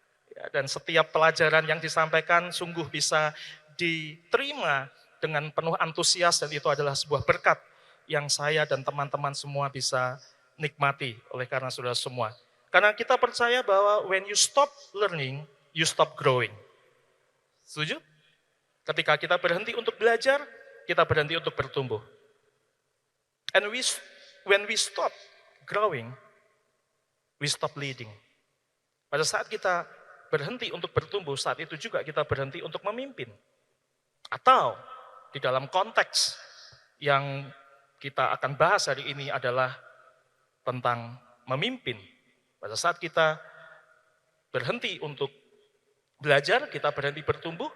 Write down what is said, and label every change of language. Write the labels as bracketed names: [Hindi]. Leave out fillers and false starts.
[Indonesian] Ya, dan setiap pelajaran yang disampaikan sungguh bisa diterima dengan penuh antusias, dan itu adalah sebuah berkat yang saya dan teman-teman semua bisa nikmati oleh karena saudara semua. Karena kita percaya bahwa [English] when you stop learning, you stop growing. [Indonesian] Setuju? Ketika kita berhenti untuk belajar, kita berhenti untuk bertumbuh. [English] And when we stop growing, we stop leading. [Indonesian] Pada saat kita berhenti untuk bertumbuh, saat itu juga kita berhenti untuk memimpin. Atau di dalam konteks yang kita akan bahas hari ini adalah tentang memimpin. Pada saat kita berhenti untuk belajar, kita berhenti bertumbuh.